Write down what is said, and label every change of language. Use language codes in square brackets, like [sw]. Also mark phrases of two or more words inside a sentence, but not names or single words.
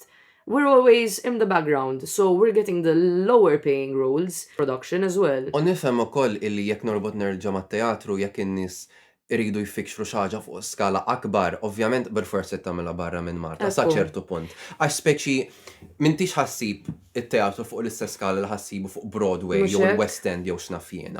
[en] We're always in the background, so we're getting the lower paying roles, production as well. [mt] U nifhem ukoll illi jekk norbot nerġa' mat-teatru jekk in-nies iridu jfikxru xaġa fuq skala akbar, ovvjament bil-forsi tagħmilha barra minn Malta sa ċertu punt. Għax speċi m'intix ħassib it-teatru fuq l-istess skala li ħassibu fuq Broadway jew il-West End jew x'naf jiena.